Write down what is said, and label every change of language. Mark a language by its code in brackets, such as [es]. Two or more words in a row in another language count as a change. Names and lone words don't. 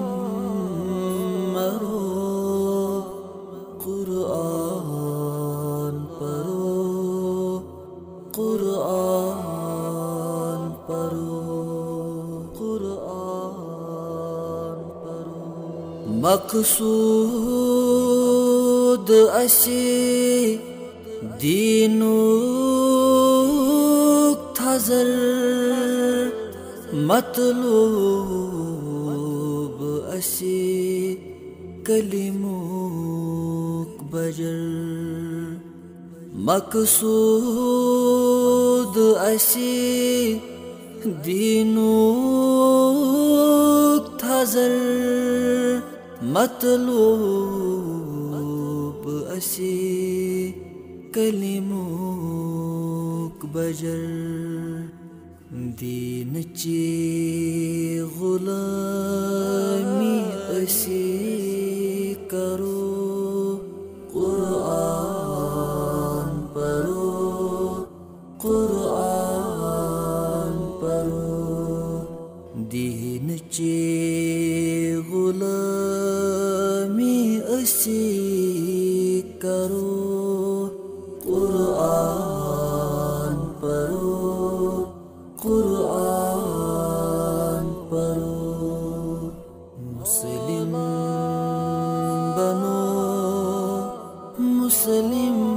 [ur] مرو، قرآن پڑھو، قرآن پڑھو، قرآن پڑھو، [ks] مقصود اسی دینک تھزر، مطلوب اسی کلمک بجر، مقصود اسی دینک تھزر، مطلوب اسی کلمک بجر، دین چی غلامی اسی کرو، [ur] قرآن پڑھو، قرآن پڑھو، [ks] دین چی غلامی اسی کرو، [ur] قرآن پڑھو، قرآن پڑھو، مسلم بنو، مسلم